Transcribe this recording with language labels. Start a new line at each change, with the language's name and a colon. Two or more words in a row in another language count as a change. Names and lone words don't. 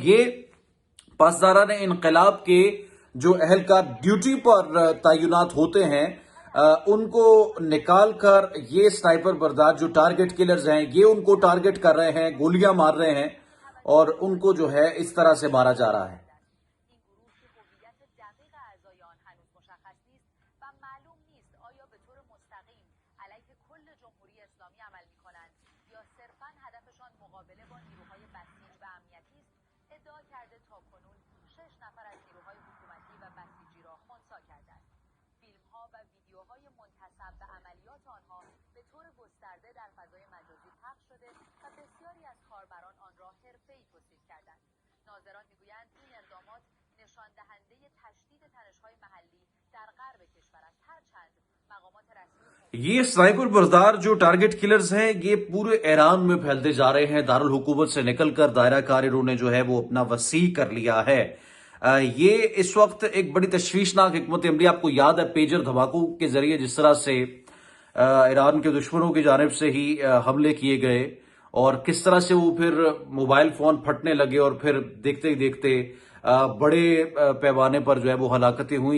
Urdu: یہ پاسداران انقلاب کے جو اہلکار ڈیوٹی پر تعینات ہوتے ہیں ان کو نکال کر یہ سنائپر بردار جو
English: target killers
Urdu: ہیں یہ ان کو ٹارگٹ کر رہے ہیں، گولیاں مار رہے ہیں اور ان کو جو ہے اس طرح سے مارا جا رہا ہے.
Persian: ادعا کرده تاکنون 6 نفر از نیروهای حکومتی و بسیجی را خنثی کرده است. فیلم‌ها و ویدیوهای منتسب به عملیات آنها به طور گسترده در فضای مجازی پخش شده و بسیاری از کاربران آن را حرفه‌ای توصیف کردند. ناظران می‌گویند این اقدامات نشان دهنده تشدید تنش‌های محلی در غرب کشور است، هرچند مقامات رسمی
Urdu: یہ سنائپر بردار جو
English: target killers
Urdu: ہیں یہ پورے ایران میں پھیلتے جا رہے ہیں. دارالحکومت سے نکل کر دائرہ کار انہوں نے جو ہے وہ اپنا وسیع کر لیا ہے. یہ اس وقت ایک بڑی تشویشناک حکمت عملی، آپ کو یاد ہے پیجر دھماکوں کے ذریعے جس طرح سے ایران کے دشمنوں کی جانب سے ہی حملے کیے گئے اور کس طرح سے وہ پھر
English: mobile phone
Urdu: پھٹنے لگے اور پھر دیکھتے ہی دیکھتے بڑے پیمانے پر جو ہے وہ ہلاکتیں ہوئیں.